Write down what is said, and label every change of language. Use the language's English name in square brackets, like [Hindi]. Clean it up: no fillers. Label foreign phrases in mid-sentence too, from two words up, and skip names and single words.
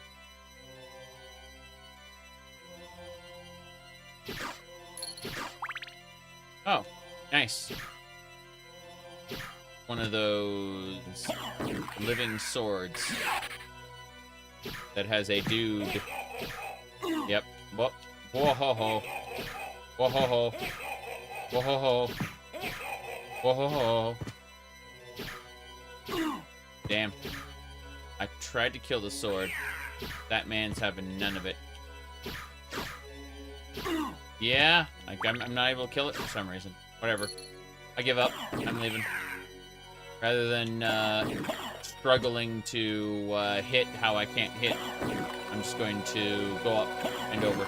[English] Oh, nice. One of those living swords that has a dude. Yep. Whoa ho ho. Whoa ho ho. Whoa ho ho. Whoa ho ho. Damn. I tried to kill the sword. That man's having none of it. Yeah, like I'm not able to kill it for some reason. Whatever. I give up. I'm leaving. Rather than struggling to hit how I can't hit, I'm just going to go up and over.